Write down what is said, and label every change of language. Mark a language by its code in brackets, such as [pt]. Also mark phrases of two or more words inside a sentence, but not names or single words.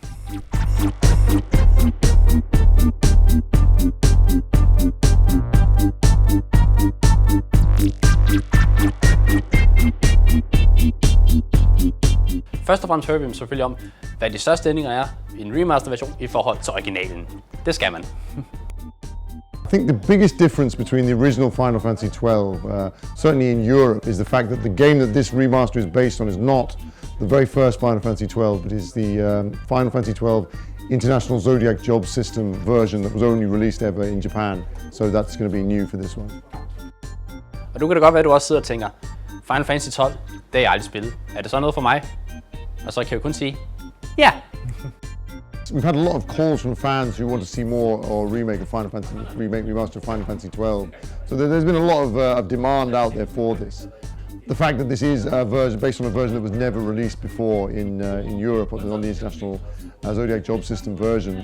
[da] Først og fremmest hører vi selvfølgelig om, hvad de største ændringer er i en remaster-version i forhold til originalen. Det skal man. [en] I think the biggest difference between the original Final Fantasy XII, certainly in Europe, is the fact that the game that this remaster is based on is not the very first Final Fantasy XII, but is the Final Fantasy XII International Zodiac Job System version that was only released ever in Japan. So that's going to be new for this one. [da] Og nu kan det godt være, at du også sidder og tænker, Final Fantasy XII, det har jeg aldrig spillet. Er det så noget for mig? Og så kan jeg kun sige, ja! [en] We've had a lot of calls from fans who want to see more or remaster of Final Fantasy XII. So there's been a lot of demand out there for this. The fact that this is a version based on a version that was never released before in Europe on the international Zodiac Job System version.